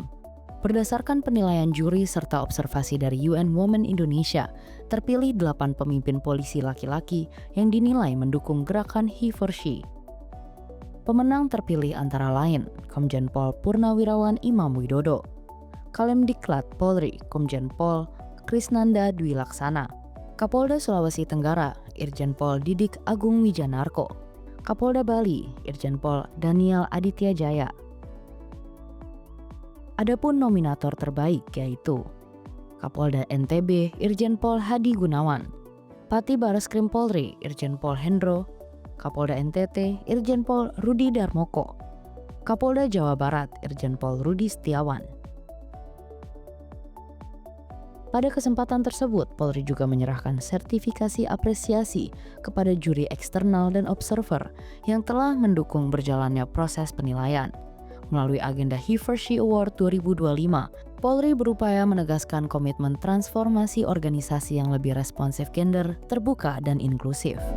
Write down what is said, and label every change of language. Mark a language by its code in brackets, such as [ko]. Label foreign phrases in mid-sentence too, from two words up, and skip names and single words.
[id] Berdasarkan penilaian juri serta observasi dari UN Women Indonesia, terpilih 8 pemimpin polisi laki-laki yang dinilai mendukung gerakan He for She. Pemenang terpilih antara lain Komjen Pol Purnawirawan Imam Widodo, Kalemdiklat Polri Komjen Pol Krisnanda Dwi Laksana, Kapolda Sulawesi Tenggara Irjen Pol Didik Agung Wijanarko, Kapolda Bali Irjen Pol Daniel Aditya Jaya. Adapun nominator terbaik yaitu Kapolda NTB Irjen Pol Hadi Gunawan, Pati Bareskrim Polri Irjen Pol Hendro, Kapolda NTT Irjen Pol Rudi Darmoko, Kapolda Jawa Barat Irjen Pol Rudi Setiawan. Pada kesempatan tersebut, Polri juga menyerahkan sertifikasi apresiasi kepada juri eksternal dan observer yang telah mendukung berjalannya proses penilaian. Melalui agenda He for She Award 2025, Polri berupaya menegaskan komitmen transformasi organisasi yang lebih responsif gender, terbuka, dan inklusif.